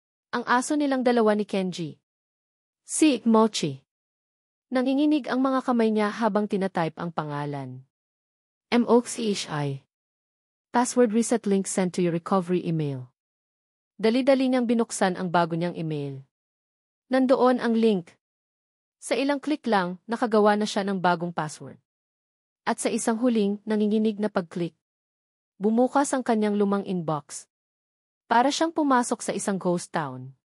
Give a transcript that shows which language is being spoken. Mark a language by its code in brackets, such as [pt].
[tl] Ang aso nilang dalawa ni Kenji. Si Mochi. Nanginginig ang mga kamay niya habang tinatype ang pangalan. MOXHI. [en] Password reset link sent to your recovery email. [tl] Dali-dali niyang binuksan ang bago niyang email. Nandoon ang link. Sa ilang click lang, nakagawa na siya ng bagong password. At sa isang huling, nanginginig na pag-click. Bumukas ang kanyang lumang inbox. Para siyang pumasok sa isang ghost town.